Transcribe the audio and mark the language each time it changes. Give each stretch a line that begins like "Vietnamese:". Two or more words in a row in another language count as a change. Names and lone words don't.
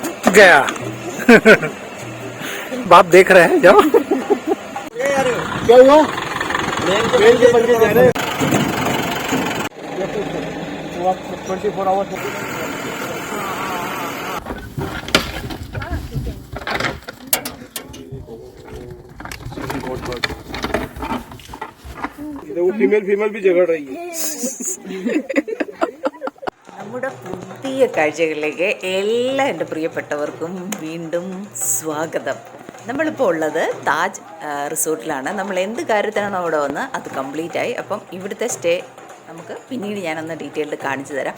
Hindi: गया बाप देख रहे हैं जाओ क्या हुआ मेल के बन के जा रहे 24 आवर्स ഫീമെയിൽ भी झगड़ रही है
Malayalam: നമ്മുടെ പുതിയ കാഴ്ചകളിലേക്ക് എല്ലാ എൻ്റെ പ്രിയപ്പെട്ടവർക്കും വീണ്ടും സ്വാഗതം. നമ്മളിപ്പോൾ ഉള്ളത് താജ് റിസോർട്ടിലാണ്. നമ്മൾ എന്ത് കാര്യത്തിനാണ് അവിടെ വന്ന് അത് കംപ്ലീറ്റ് ആയി. അപ്പം ഇവിടുത്തെ സ്റ്റേ നമുക്ക് പിന്നീട് ഞാനൊന്ന് ഡീറ്റെയിൽഡ് കാണിച്ചു തരാം.